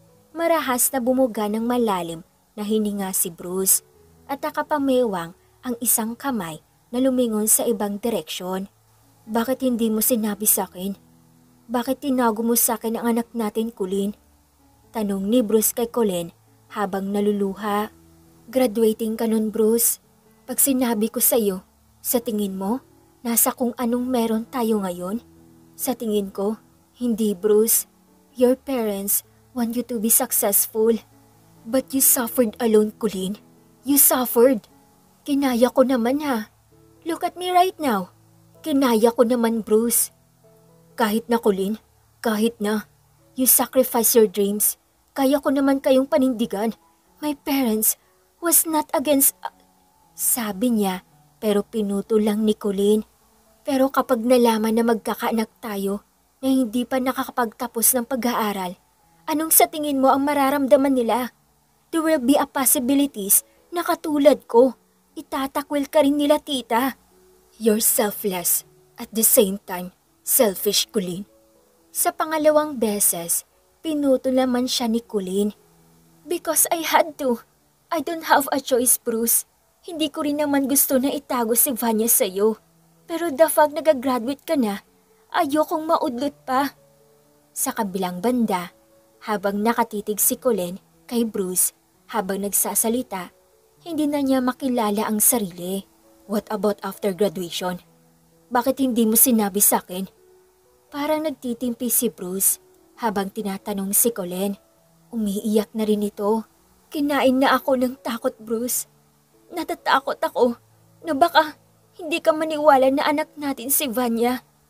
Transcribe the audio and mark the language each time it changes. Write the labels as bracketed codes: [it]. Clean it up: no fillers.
[tl] Marahas na bumuga ng malalim na hininga si Bruce at nakapamewang ang isang kamay na lumingon sa ibang direksyon. Bakit hindi mo sinabi sa akin? Bakit tinago mo sa akin ang anak natin, Colleen? Tanong ni Bruce kay Colleen habang naluluha. Graduating ka nun, Bruce. Pag sinabi ko sa iyo, sa tingin mo, nasa kung anong meron tayo ngayon? Sa tingin ko, hindi, Bruce. [en] Your parents want you to be successful. But you suffered alone, Colleen. You suffered. [tl] Kinaya ko naman ha. [en] Look at me right now. [tl] Kinaya ko naman, [en] Bruce. [tl] Kahit na, Colleen, kahit na. [en] You sacrifice your dreams. [tl] Kaya ko naman kayong panindigan. [en] My parents was not against... [tl] Sabi niya, pero pinuto lang ni Colleen. Pero kapag nalaman na magkakaanak tayo, na hindi pa nakakapagtapos ng pag-aaral, anong sa tingin mo ang mararamdaman nila? [en] There will be a possibilities [tl] na katulad ko. Itatakwil ka rin nila, tita. [en] You're selfless. At the same time, selfish, Colleen. [tl] Sa pangalawang beses, pinuto naman siya ni Colleen. [en] Because I had to. I don't have a choice, Bruce. [tl] Hindi ko rin naman gusto na itago si Vanya sa'yo. Pero the fact nag-graduate ka na, ayokong maudlot pa. Sa kabilang banda, habang nakatitig si Colleen kay Bruce, Habang nagsasalita, hindi na niya makilala ang sarili. [en] What about after graduation? [tl] Bakit hindi mo sinabi sa akin? Parang nagtitimpi si Bruce habang tinatanong si Colleen. Umiiyak na rin ito. Kinain na ako ng takot, Bruce. Natatakot ako na baka hindi ka maniwala na anak natin si Vanya.